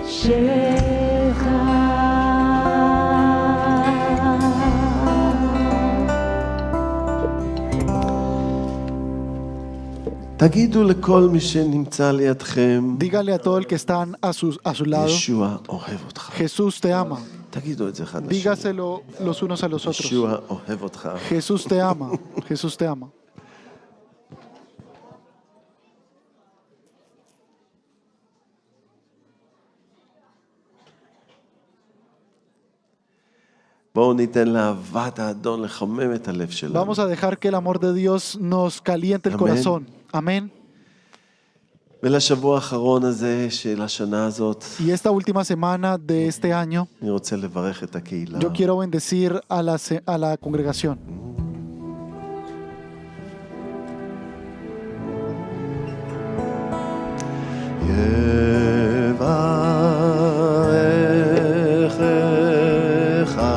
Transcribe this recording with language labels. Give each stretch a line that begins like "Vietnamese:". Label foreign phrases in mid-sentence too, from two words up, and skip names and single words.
Hebrew: תגידו לכל מי שנמצא לידכם,
Spanish: Dígale a todo el que están a su lado,
Hebrew: ישוע אוהב אותך.
Spanish: Jesús te ama.
Hebrew: תגידו את זה אחד לשני.
Spanish: Dígaselo los unos a los otros.
Hebrew: ישוע אוהב אותך.
Spanish: Jesús te ama. Jesús te ama.
Hebrew: בואו ניתן לאהבת האדון לחמם את הלב שלנו.
Spanish: Vamos a dejar que el amor de Dios nos caliente el Amén. corazón. Amén.
Hebrew: ולשבוע האחרון הזה של השנה הזאת,
Spanish: Y esta última semana de este año,
Hebrew: אני רוצה לברך את הקהילה.
Spanish: yo quiero bendecir a la congregación.
Hebrew: יברכך